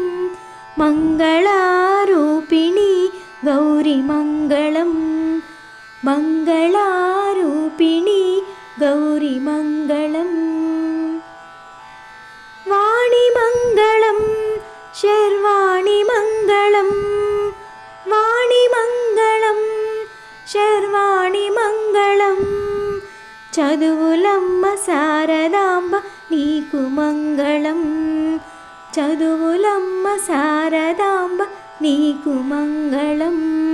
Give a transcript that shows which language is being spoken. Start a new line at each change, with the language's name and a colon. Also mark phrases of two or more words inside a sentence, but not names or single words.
Sanskrit: मङ्गलारूपिणी गौरीमङ्गलं मङ्गलारूपिणी गौरीमङ्गलम् वाणिमङ्गलं शर्वाणिमङ्गलं वाणिमङ्गलं शर्वाणिमङ्गलं
Telugu: చదువులమ్మ శారదాంబ నీకు మంగళం చదువులమ్మ శారదాంబ నీకు మంగళం